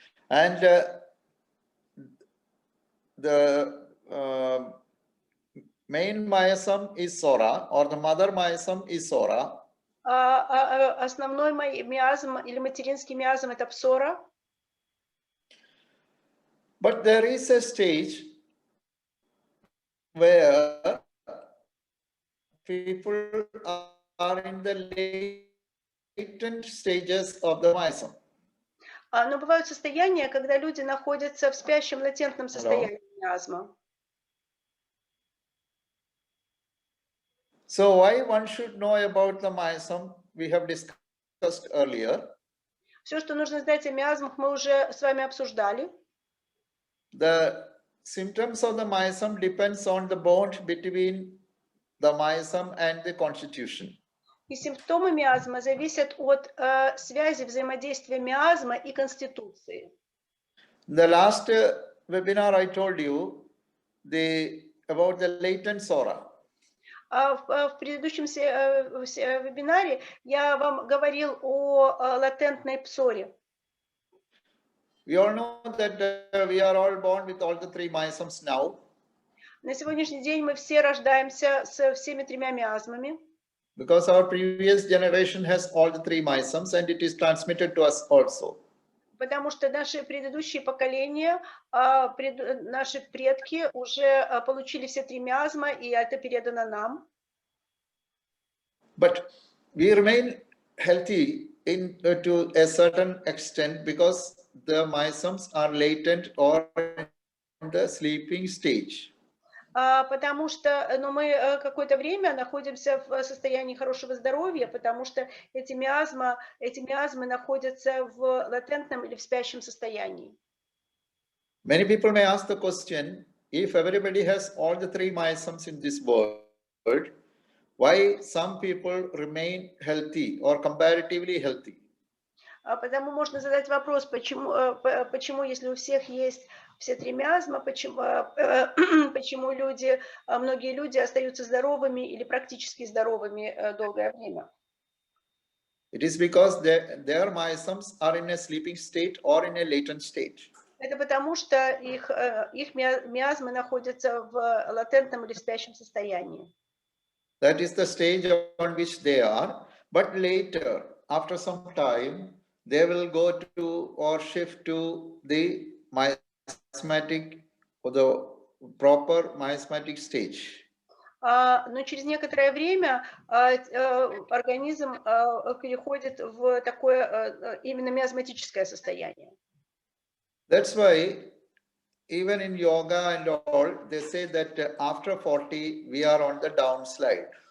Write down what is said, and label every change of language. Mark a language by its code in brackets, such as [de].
[en] And the main miasm is sora, or the mother miasm is sora. [ru] Основной миазм или материнский миазм – это псора. [en] But there is a stage where people are in the latent stages of the miasm. [ru] Но бывают состояния, когда люди находятся в спящем латентном состоянии миазма. [en] So why one should know about the miasm, we have discussed earlier. [ru] Все, что нужно знать о миазмах, мы уже с вами обсуждали. [en] The symptoms of the miasm depends on the bond between the miasm and the constitution. [ru] И симптомы миазма зависят от связи взаимодействия миазма и конституции. [en] The last webinar I told you about the latent sora. [ru] В предыдущем вебинаре я вам говорил о латентной псоре. [en] We all know that we are all born with all the 3 miasms now. [ru] На сегодняшний день мы все рождаемся с всеми 3 миазмами. [en] Because our previous generation has all the 3 miasms and it is transmitted to us also. [ru] Потому что наши предыдущие поколения, наши предки уже получили все 3 миазма, и это передано нам. [en] But we remain healthy to a certain extent because the miasms are latent or in the sleeping stage. [ru] Потому что мы какое-то время находимся в состоянии хорошего здоровья, потому что эти миазмы находятся в латентном или в спящем состоянии. [en] Many people may ask the question, if everybody has all the three miasms in this world, why some people remain healthy or comparatively healthy? [ru] Потому можно задать вопрос, почему, если у всех есть все три миазма, почему многие люди остаются здоровыми или практически здоровыми долгое время? [en] It is because their miasms are in a sleeping state or in a latent state. [ru] Это потому, что их миазмы находятся в латентном или спящем состоянии. [en] That is the stage on which they are. But later, after some time, they will go to or shift to the miasmatic or the proper miasmatic stage. [ru] Но через некоторое время организм переходит в такое именно миазматическое состояние. [en] That's why even in yoga and all, they say that after 40, we are on the downslide.